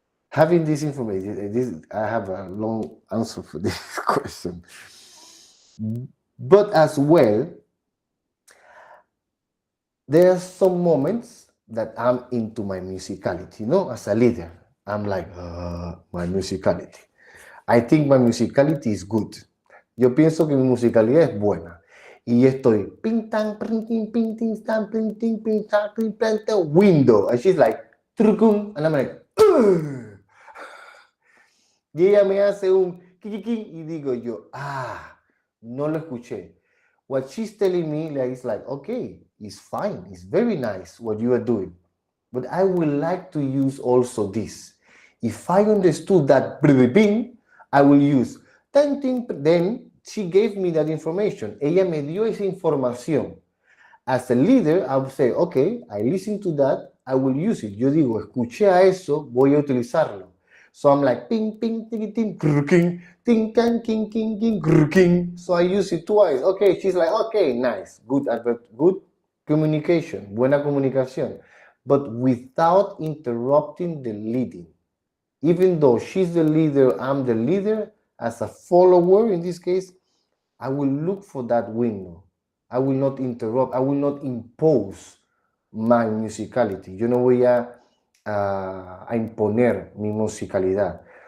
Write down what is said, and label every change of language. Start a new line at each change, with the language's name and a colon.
English: Having this information, I have a long answer for this question. But as well, there are some moments that I'm into my musicality, you know, as a leader. I'm like, my musicality. I think my musicality is good.
Spanish: Yo pienso que mi musicalidad es buena. Y estoy, ping, tang, ping, ting, ping, ting, stan, ping, ting, ping, tang, ping, planta, window.
English: And she's like, trucum. And I'm like, ugh.
Spanish: Y ella me hace un kikiki y digo yo, no lo escuché.
English: What she's telling me is like, okay, it's fine, it's very nice what you are doing, but I would like to use also this. If I understood that, I will use then she gave me that information.
Spanish: Ella me dio esa información.
English: As a leader, I would say, okay, I listen to that, I will use it.
Spanish: Yo digo, escuché a eso, voy a utilizarlo.
English: So I'm like, ping, ping, ting, ting, king, ting, can, king, king, king, king. So I use it twice. Okay, she's like, okay, nice, good, good communication,
Spanish: buena comunicación,
English: but without interrupting the leading. Even though she's the leader, I'm the leader, as a follower, in this case, I will look for that window. I will not interrupt. I will not impose my musicality.
Spanish: Yo no voy a imponer mi musicalidad.